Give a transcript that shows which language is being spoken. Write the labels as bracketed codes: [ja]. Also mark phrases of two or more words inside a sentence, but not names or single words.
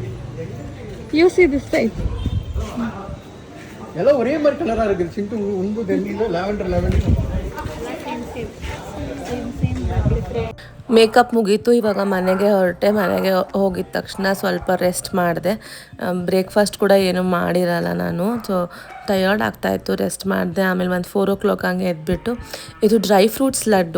[en] You see this side. [ta] ಎಲ್ಲ ஒரே மாதிரி கலரா இருக்கு. [kn] சிண்டு ಒಂದು ದೆಲ್ಲಿಂದ ಲ್ಯಾವೆಂಡರ್ [en] Same. [kn] ಮೇಕಪ್ ಮುಗೀತು, ಇವಾಗ ಮನೆಗೆ ಹೊರಟೆ. ಮನೆಗೆ ಹೋಗಿದ ತಕ್ಷಣ ಸ್ವಲ್ಪ ರೆಸ್ಟ್ ಮಾಡಿದೆ. ಬ್ರೇಕ್ಫಾಸ್ಟ್ ಕೂಡ ಏನೂ ಮಾಡಿರಲ್ಲ ನಾನು. [en] so tired [kn] ಆಗ್ತಾಯಿತ್ತು, ರೆಸ್ಟ್ ಮಾಡಿದೆ. ಆಮೇಲೆ ಒಂದು 4 o'clock ಹಂಗೆ ಎದ್ಬಿಟ್ಟು ಇದು [en] dry fruits [kn] ಲಡ್ಡು.